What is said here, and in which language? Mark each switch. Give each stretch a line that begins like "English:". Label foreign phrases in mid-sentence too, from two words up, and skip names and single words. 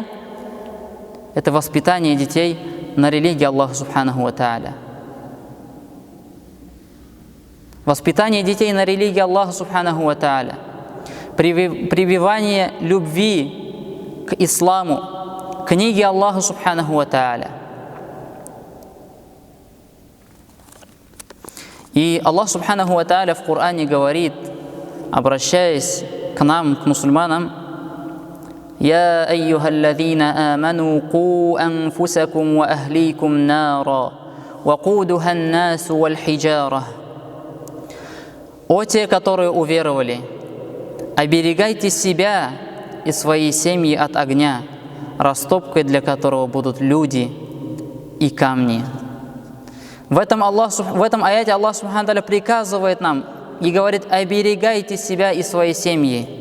Russian: Это воспитание детей на религии
Arabic: الله سبحانه وتعالى.
Russian: Воспитание детей на религии
Arabic: الله سبحانه وتعالى.
Russian: Прививание любви к исламу, к книге
Arabic: الله سبحانه وتعالى. И الله سبحانه وتعالى
Russian: в Коране говорит, обращаясь к нам, к мусульманам:
Arabic: «يا أيها الذين آمنوا قوا أنفسكم وأهليكم نارا وقودها الناس والحجارة».
Russian: О те, которые уверовали, оберегайте себя и свои семьи от огня, растопкой для которого будут люди и камни. В этом аяте
Arabic: الله سبحانه تعالى
Russian: приказывает нам и говорит: оберегайте себя и свои семьи.